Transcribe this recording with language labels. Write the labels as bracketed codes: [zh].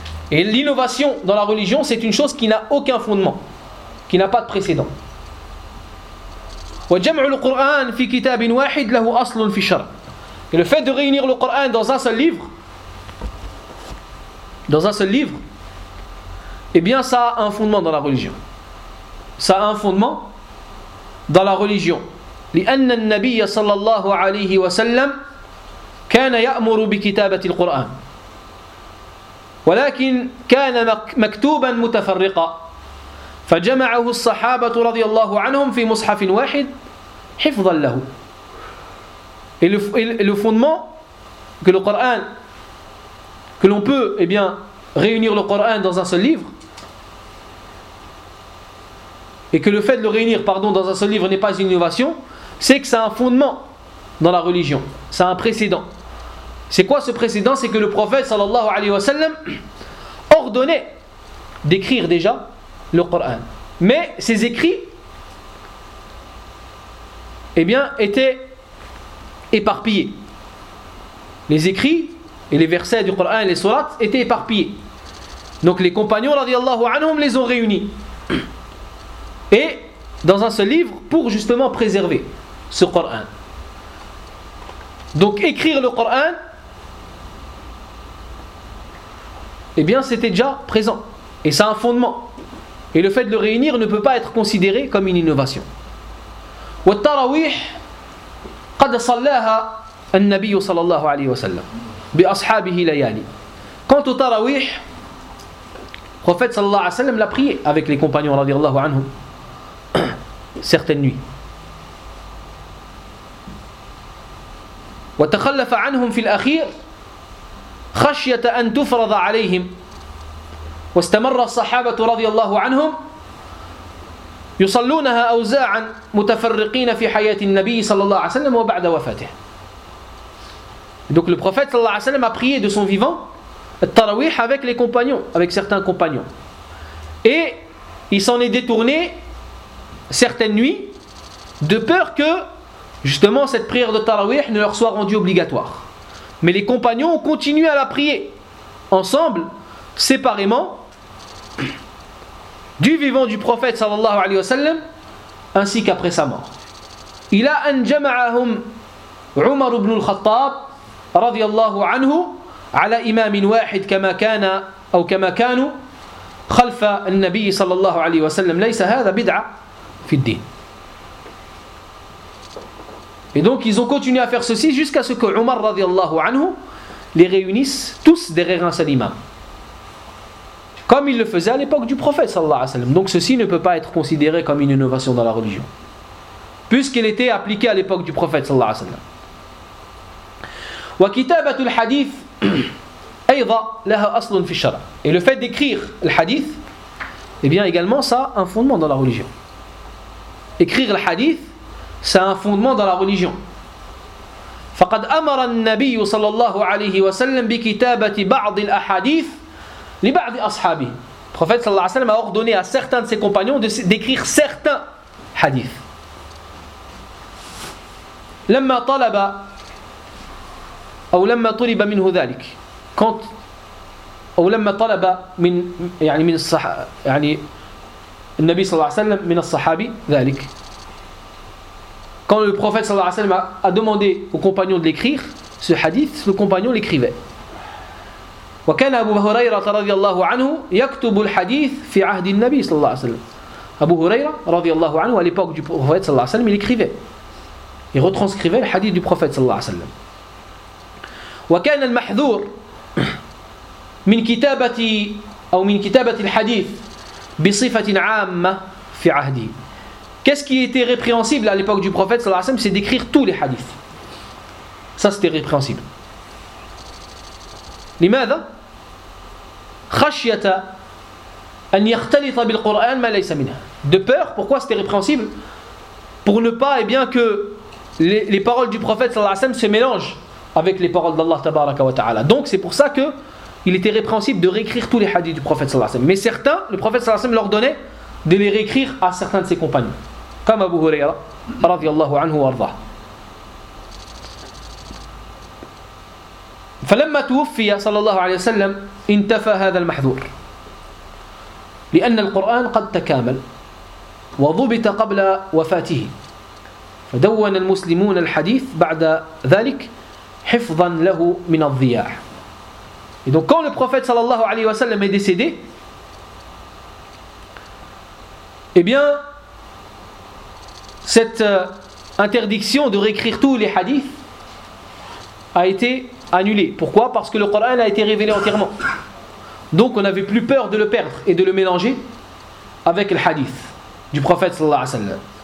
[fr] Et l'innovation dans la religion, c'est une chose qui n'a aucun fondement, qui n'a pas de précédent. [ar] وجمع القرآن في كتاب واحد له أصل في الشرع. [fr] Et le fait de réunir le Coran dans un seul livre, eh bien, ça a un fondement dans la religion. Ça a un fondement dans la religion. [ar] لأن النبي صلى الله عليه وسلم كان يأمر بكتابة القرآن. ولكن كان مكتوبا متفرقا. فجمعه الصحابة رضي الله عنهم في مصحف واحد. [fr] Et le fondement que le Coran, que l'on peut eh bien, réunir le Coran dans un seul livre, et que le fait de le réunir dans un seul livre n'est pas une innovation, c'est que ça a un fondement dans la religion, ça a un précédent. C'est quoi ce précédent ? C'est que le prophète sallallahu alayhi wa sallam ordonnait d'écrire déjà le Coran. Mais ses écrits, eh bien, étaient éparpillés. Les écrits et les versets du Coran et les sourates étaient éparpillés. Donc les compagnons, radiallahu anhum, les ont réunis. Et dans un seul livre, pour justement préserver ce Coran. Donc écrire le Coran, eh bien, c'était déjà présent. Et ça a un fondement. Et le fait de le réunir ne peut pas être considéré comme une innovation. [ar] والتراويح قد صلىها النبي صلى الله عليه وسلم بأصحابه ليالي. [fr] Quant au تراويح, le prophète صلى الله عليه وسلم l'a prié avec les compagnons رضي الله عنهم certaines nuits. [ar] وتخلف عنهم في الأخير خشية أن تفرض عليهم واستمر الصحابة رضي الله عنهم يصلونها أوزاعا متفرقين في حياة النبي صلى الله عليه وسلم وبعد وفاته. [fr] Donc le prophète صلى الله عليه وسلم a prié de son vivant التراويح avec les compagnons, avec certains compagnons. Et il s'en est détourné certaines nuits de peur que justement cette prière de Tarawih ne leur soit rendue obligatoire. Mais les compagnons ont continué à la prier ensemble, séparément, du vivant du prophète sallallahu alayhi wa sallam, ainsi qu'après sa mort. [ar] Ila an jama'ahum Umar ibn al-Khattab radiyallahu anhu ala imam wahid kama kana aw kama kanu خلف النبي صلى الله عليه وسلم ليس هذا بدعة في الدين. [fr] Et donc ils ont continué à faire ceci jusqu'à ce que Omar رضي الله عنه les réunisse tous derrière un seul imam, comme il le faisait à l'époque du prophète صلى الله عليه وسلم. Donc ceci ne peut pas être considéré comme une innovation dans la religion, puisqu'il était appliqué à l'époque du prophète صلى الله عليه وسلم. [ar] وكتابة الحديث أيضا لها أصل في الشرع. [fr] Et le fait d'écrire le hadith, eh bien également ça a un fondement dans la religion. Écrire le hadith, ça a un fondement dans la religion. [ar] فقد أمر النبي صلى الله عليه وسلم بكتابة بعض الأحاديث لبعض أصحابه. [fr] Le prophète صلى الله عليه وسلم a ordonné à certains de ses compagnons d'écrire certains hadiths. [ar] لما طلب أو لما طلب منه ذلك. Quand أو لما طلب من يعني من الصح يعني النبي صلى الله عليه وسلم من الصحابي ذلك. [fr] Quand le prophète صلى الله عليه وسلم a demandé aux compagnons de l'écrire ce hadith, le compagnon l'écrivait. [ar] وكان أبو هريرة رضي الله عنه يكتب الحديث في عهد النبي صلى الله عليه وسلم. [fr] أبو هريرة رضي الله عنه à l'époque du prophète صلى الله عليه وسلم il écrivait, il retranscrivait le hadith du prophète صلى الله عليه وسلم. [ar] وكان المحذور من كتابة أو من كتابة الحديث بصفة عامة في عهده. [fr] Qu'est-ce qui était répréhensible à l'époque du prophète صلى الله عليه وسلم, c'est d'écrire tous les hadiths. Ça c'était répréhensible. [ar] لماذا؟ خشية أن يختلط بالقرآن ما ليس منه. [fr] De peur, pourquoi c'était répréhensible? Pour ne pas, eh bien, que les paroles du prophète صلى الله عليه وسلم se mélangent avec les paroles d'Allah tabaraka wa ta'ala. Donc c'est pour ça que il était répréhensible de réécrire tous les hadiths du prophète صلى الله عليه وسلم. Mais certains, le prophète صلى الله عليه وسلم leur donnait de les réécrire à certains de ses compagnons, comme Abu Huraira رضي الله عنه وارضاه. [ar] فلما توفي صلى الله عليه وسلم انتفى هذا المحذور لأن القرآن قد تكامل وضبط قبل وفاته فدون المسلمون الحديث بعد ذلك حفظا له من الضياع. [fr] Et donc quand le prophète sallallahu alayhi wa sallam est décédé, eh bien cette interdiction de réécrire tous les hadiths a été annulée. Pourquoi? Parce que le Coran a été révélé entièrement, donc on n'avait plus peur de le perdre et de le mélanger avec le hadith du prophète sallallahu alayhi wa sallam.